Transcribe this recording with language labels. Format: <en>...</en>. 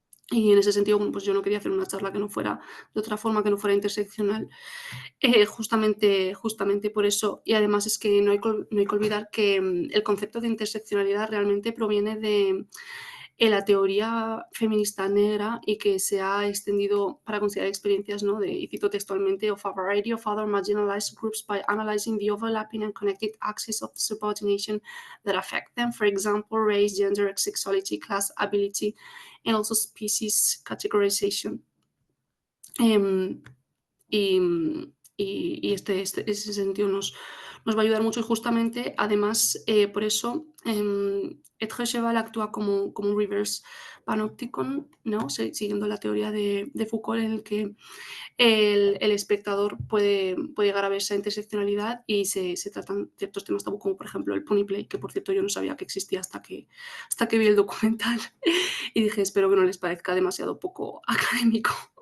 <es>Y en ese sentido, bueno, pues yo no quería hacer una charla que no fuera de otra forma, que no fuera interseccional, justamente por eso. Y además es que no hay que olvidar que el concepto de interseccionalidad realmente proviene de la teoría feminista negra y que se ha extendido para considerar experiencias, ¿no? Y cito textualmente,</es> <en>of a variety of other marginalized groups by analyzing the overlapping and connected axes of subordination that affect them, for example, race, gender, sexuality, class, ability, and also species categorization.</en> <es>Y, ese sentido nos va a ayudar mucho y justamente, además, por eso, Edge Cheval actúa como un reverse panopticon, ¿no? Siguiendo la teoría de Foucault, en el que el espectador puede llegar a ver esa interseccionalidad y se tratan ciertos temas tabú, como por ejemplo el pony play, que por cierto yo no sabía que existía hasta que vi el documental y dije, espero que no les parezca demasiado poco académico.</es>